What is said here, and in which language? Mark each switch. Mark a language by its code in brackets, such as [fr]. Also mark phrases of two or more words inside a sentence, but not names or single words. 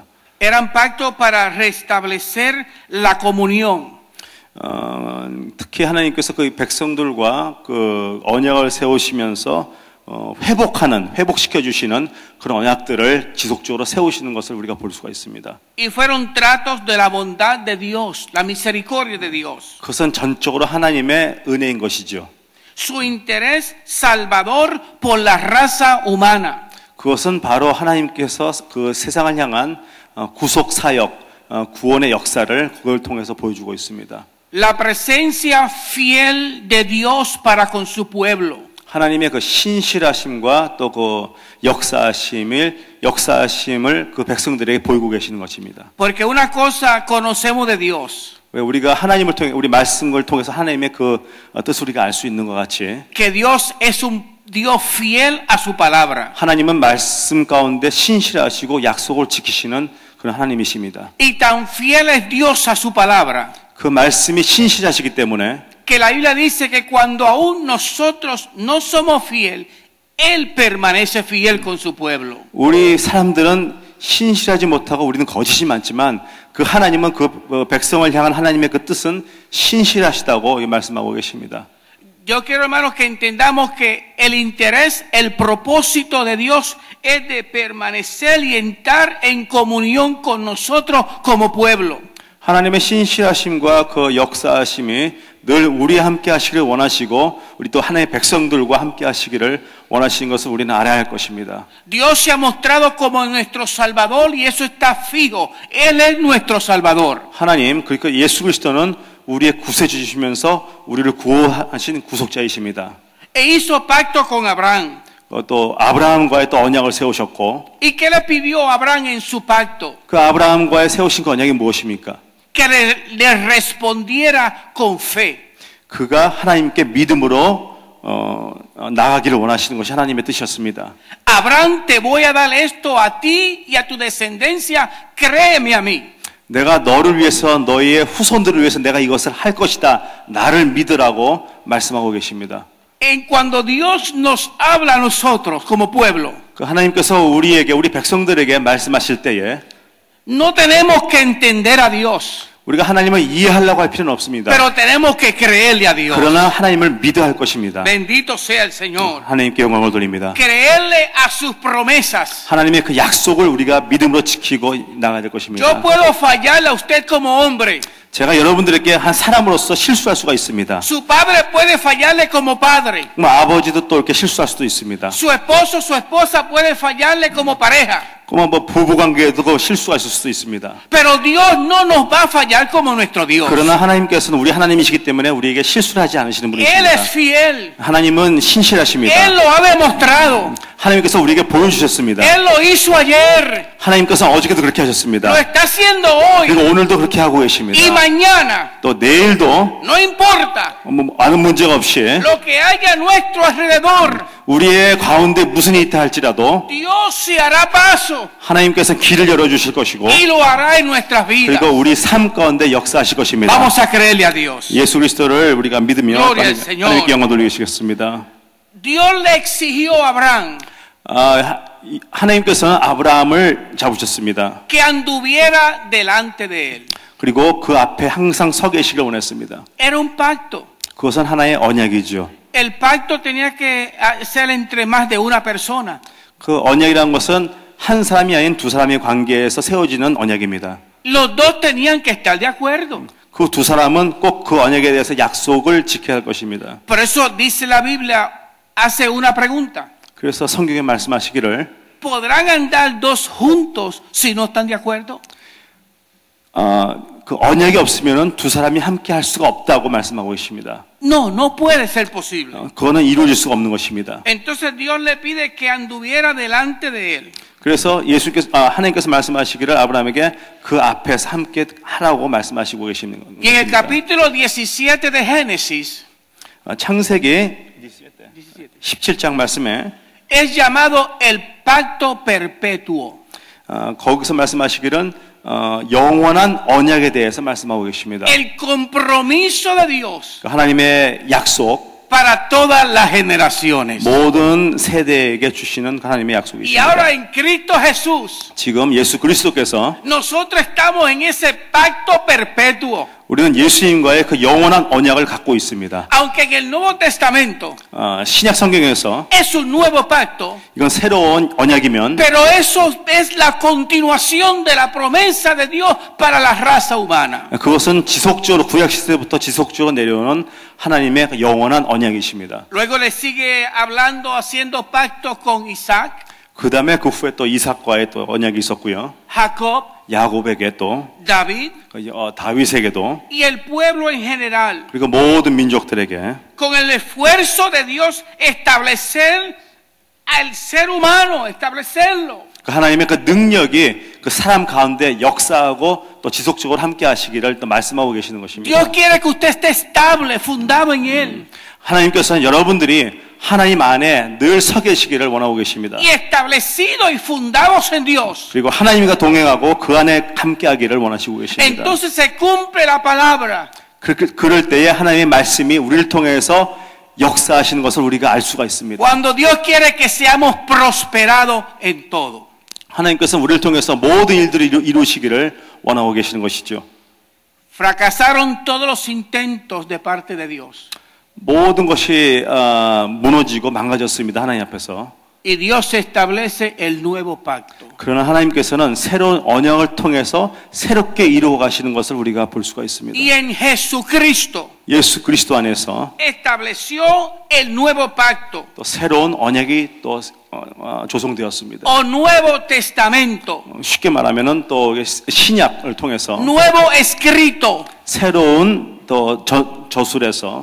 [es] Eran pactos para restablecer la comunión. [ko] 특히 하나님께서 그 백성들과 그 언약을 세우시면서 회복시켜 주시는 그런 언약들을 지속적으로 세우시는 것을 우리가 볼 수가 있습니다. [es] Y fueron tratos de la bondad de Dios, la misericordia de Dios. [ko] 그것은 전적으로 하나님의 은혜인 것이죠. [es] Su interés salvador por la raza humana. [ko] 그것은 바로 하나님께서 그 세상을 향한 구속 사역, 구원의 역사를 그걸 통해서 보여주고 있습니다. [es] La presencia fiel de Dios para con su pueblo. [ko] 하나님의 그 신실하심과 또 그 역사하심을 그 백성들에게 보이고 계시는 것입니다. [es] Porque una cosa conocemos de Dios. [ko] 왜 우리가 하나님을 통해 우리 말씀을 통해서 하나님의 그 뜻을 우리가 알 수 있는 것 같이 [es] Que Dios es un Dios fiel a su palabra. [ko] 하나님은 말씀 가운데 신실하시고 약속을 지키시는 그런 하나님이십니다. [es] Y tan fiel es Dios a su palabra. [ko] 그 말씀이 신실하시기 때문에 [es] Que la Biblia dice que cuando aún nosotros no somos fiel, Él permanece fiel con su pueblo. [ko] 우리 사람들은 신실하지 못하고 우리는 거짓이 많지만 그 하나님은 그 백성을 향한 하나님의 그 뜻은 신실하시다고 말씀하고 계십니다. [es] Yo quiero, hermanos, que entendamos que el interés, el propósito de Dios es de permanecer y entrar en comunión con nosotros como pueblo. [ko] 하나님의 신실하심과 그 역사하심이 늘 우리와 함께 하시기를 원하시고 우리 또 하나님의 백성들과 함께 하시기를 원하시는 것을 우리는 알아야 할 것입니다. [es] Dios se ha mostrado como nuestro Salvador y eso está fijo. Él es nuestro Salvador. [ko] 하나님, 그러니까 예수 그리스도는 우리의 구세주시면서 우리를 구원하신 구속자이십니다. [es] E hizo pacto con Abraham. [ko] 또 아브라함과의 또 언약을 세우셨고 [es] ¿Y qué le pidió a Abraham en su pacto? [ko] 그 아브라함과의 세우신 그 언약이 무엇입니까? [es] Que le respondiera con fe. [ko] 그가 하나님께 믿음으로 나가기를 원하시는 것이 하나님의 뜻이었습니다. [es] Abraham, te voy a dar esto a ti y a tu descendencia, créeme a mí. [ko] 내가 너를 위해서 너희의 후손들을 위해서 내가 이것을 할 것이다. 나를 믿으라고 말씀하고 계십니다. [es] Cuando Dios nos habla a nosotros como pueblo, [ko] 그 하나님께서 우리에게 우리 백성들에게 말씀하실 때에 [es] no tenemos que entender a Dios, [ko] 우리가 하나님을 이해하려고 할 필요는 없습니다. [es] pero tenemos que creerle a Dios. [ko] 그러나 하나님을 믿어야 할 것입니다. [es] Bendito sea el Señor. [ko] 하나님께 영광을 돌립니다. [es] Creerle a sus promesas. [ko] 하나님의 그 약속을 우리가 믿음으로 지키고 나가야 될 것입니다. [es] Yo puedo fallarle a usted como hombre. [ko] 제가 여러분들에게 한 사람으로서 실수할 수가 있습니다. [es] Su padre puede fallarle como padre. [ko] 아버지도 또 이렇게 실수할 수도 있습니다. [es] Su esposo, su esposa puede fallarle como pareja. [ko] 뭐 부부 관계에도 실수가 있을 수도 있습니다. [es] Pero Dios no nos va a fallar como nuestro Dios. [ko] 그러나 하나님께서는 우리 하나님이시기 때문에 우리에게 실수를 하지 않으시는 [es] Él [ko] 분이십니다. [es] es fiel. [ko] 하나님은 신실하십니다. [es] Él lo ha demostrado. [ko] 하나님께서 우리에게 보여주셨습니다. [es] Él lo hizo ayer. [ko] 하나님께서는 어저께도 그렇게 하셨습니다. [es] Lo está haciendo [ko] 그리고 [es] hoy. [ko] 오늘도 그렇게 하고 계십니다. [es] Y mañana. [ko] 또 내일도 [es] No importa [ko] 아무 문제가 없이 [es] lo que haya a nuestro alrededor. [ko] 우리의 가운데 무슨 일이 있다 할지라도 [es] Dios se hará paso [ko] 하나님께서 길을 열어주실 것이고 [es] y lo hará en nuestras vidas. [ko] 그리고 우리 삶 가운데 역사하실 것입니다. [es] Vamos a creerle a Dios. [ko] 예수 그리스도를 우리가 믿으며 [es] Gloria al Señor. [ko] 하나님께 영광 돌리시겠습니다. [es] Dios le exigió a Abraham [ko] 하나님께서는 아브라함을 잡으셨습니다. [es] que anduviera delante de él. [ko] 그리고 그 앞에 항상 서 계시길 원했습니다. [es] Era un pacto. [ko] 그것은 하나의 언약이죠. [es] El pacto tenía que ser entre más de una persona. [ko] 그 언약이라는 것은 한 사람이 아닌 두 사람의 관계에서 세워지는 언약입니다. [es] Los dos tenían que estar de acuerdo. [ko] 그 두 사람은 꼭 그 언약에 대해서 약속을 지켜야 할 것입니다. [es] Por eso dice la Biblia, hace una pregunta. [ko] 그래서 성경에 말씀하시기를 [es] ¿Podrán andar dos juntos si no están de acuerdo? [ko] 그 언약이 없으면은 두 사람이 함께 할 수가 없다고 말씀하고 계십니다. [es] No, no puede ser posible. [ko] 그거는 이루어질 수가 없는 것입니다. [es] Entonces Dios le pide que anduviera delante de él. [ko] 그래서 하나님께서 말씀하시기를 아브라함에게 그 앞에서 함께 하라고 말씀하시고 계시는 겁니다. [es] Y en el capítulo 17 de Génesis [ko] 창세기 17장 말씀에 [es] es llamado el pacto perpetuo. [ko] 거기서 말씀하시기를 영원한 언약에 대해서 말씀하고 계십니다. [es] El compromiso de Dios [ko] 하나님의 약속 [es] para todas las generaciones. [ko] 모든 세대에게 주시는 하나님의 [es] Y [ko] 약속이십니다. [es] ahora en Cristo Jesús [ko] 지금 예수 그리스도께서 [es] nosotros estamos en ese pacto perpetuo. [ko] 우리는 예수님과의 그 영원한 언약을 갖고 있습니다. [es] Aunque en el Nuevo Testamento [ko] 신약 성경에서 [es] es un nuevo pacto, [ko] 이건 새로운 언약이면 [es] pero eso es la continuación de la promesa de Dios para la raza humana. [ko] 그것은 지속적으로 구약 시대부터 지속적으로 내려오는 하나님의 그 영원한 언약이십니다. [es] Luego le sigue hablando, haciendo pactos con Isaac, [ko] 그 다음에 그 후에 또 이삭과의 또 언약이 있었고요. [es] Jacob, [ko] 야곱에게 또 [es] David [ko] 다윗에게도 [es] y el pueblo en general, [ko] 그리고 모든 민족들에게 [es] con el esfuerzo de Dios establecer al ser humano, establecerlo. [ko] 그 하나님의 그 능력이 그 사람 가운데 역사하고 또 지속적으로 함께 하시기를 또 말씀하고 계시는 것입니다. [es] Dios quiere que usted esté estable, fundado en Él. [ko] 하나님께서는 여러분들이 하나님 안에 늘 서 계시기를 원하고 계십니다. [es] Y establecidos y fundados en Dios. [ko] 그리고 하나님과 동행하고 그 안에 함께하기를 원하시고 계십니다. [es] Entonces se cumple la palabra. [ko] 그럴 때에 하나님의 말씀이 우리를 통해서 역사하시는 것을 우리가 알 수가 있습니다. [es] Cuando Dios quiere que seamos prosperados en todo. [ko] 하나님께서는 우리를 통해서 모든 일들을 이루시기를 원하고 계시는 것이죠. [es] Fracasaron todos los intentos de parte de Dios. [ko] 모든 것이 무너지고 망가졌습니다. 하나님 앞에서. [es] Y Dios establece el nuevo pacto. [ko] 그러나 하나님께서는 새로운 언약을 통해서 새롭게 이루어 가시는 것을 우리가 볼 수가 있습니다. [es] Y en Jesucristo [ko] 예수 그리스도 안에서 [es] estableció el nuevo pacto [ko] 또 새로운 언약이 또 조성되었습니다. [es] o Nuevo Testamento, [ko] 쉽게 말하면은 또 신약을 통해서 [es] nuevo escrito, [ko] 새로운 또 저술에서